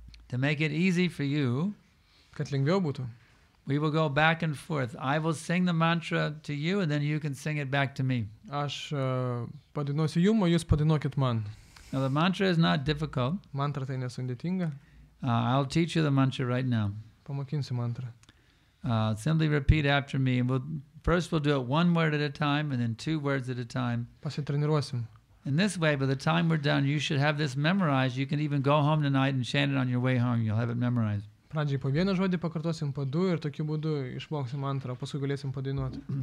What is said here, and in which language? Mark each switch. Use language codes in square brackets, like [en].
[en] To make it easy for you, [lt] kad lengviau būtų, [en] we will go back and forth. I will sing the mantra to you and then you can sing it back to me. [lt] Aš padainuosiu jum, o jūs padainuokit man. [en] Now the mantra is not difficult. [lt] Mantra tai nesudėtinga. [en] I'll teach you the mantra right now. [lt] Pamokinsiu mantrą. [en] Simply repeat after me. First we'll do it one word at a time and then two words at a time. [lt] Pasitreniruosim. [en] In this way, by the time we're done, you should have this memorized. You can even go home tonight and chant it on your way home. You'll have it memorized. [lt] Pradžiai po vieną žodį pakartosim po du ir tokiu būdu išmoksim mantrą, paskui galėsim padainuoti.